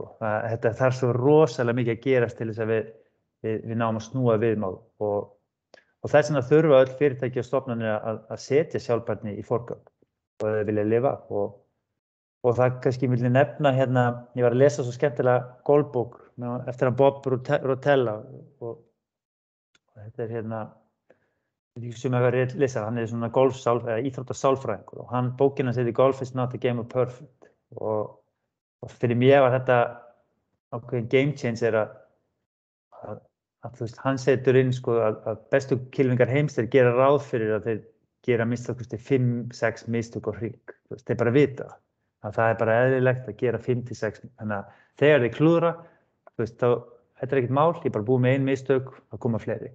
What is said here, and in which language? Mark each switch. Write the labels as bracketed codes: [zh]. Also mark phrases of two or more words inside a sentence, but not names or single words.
[is] Þetta þarf svo rosalega mikið að gerast til þess að við náum að snúa viðmál og þess vegna þurfa öll fyrirtæki og stofnanir að setja sjálfbærni í forgang og þau vilja lifa og það kannski vilja nefna ég var að lesa svo skemmtilega golfbók eftir hann Bob Rotella og þetta er sem ég var að lesa, hann er svona íþróttasálfræðingur og bókin hans heitir [en] Golf is not a game of perfect [is] og fyrir mér var þetta ákveðin [en] game changer [is] að hann setur inn sko að bestu kylfingar heims þeir gera ráð fyrir að þeir gera minnst 5-6 mistök og hring, þeir bara vita að það er bara eðlilegt að gera 5-6, þannig að þegar þeir klúðra, þá þetta er ekkert mál, ég er bara búið með 1 mistök, það koma fleiri.